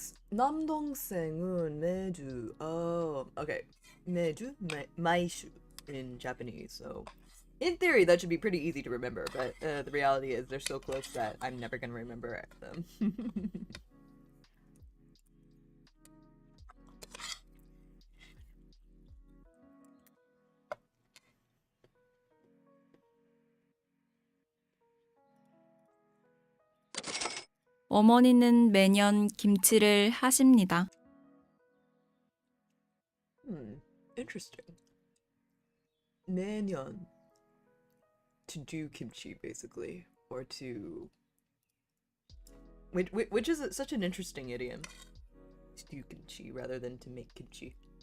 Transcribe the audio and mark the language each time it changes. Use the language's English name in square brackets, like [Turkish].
[Korean] 남동생은 매주 okay. [English] 매주 마이슈 in Japanese. So in theory that should be pretty easy to remember, but the reality is they're so close that I'm never gonna remember them. [Korean] 어머니는 매년 김치를 하십니다. [English] Interesting. 매년 to do kimchi basically, or to which is such an interesting idiom. To do kimchi rather than to make kimchi.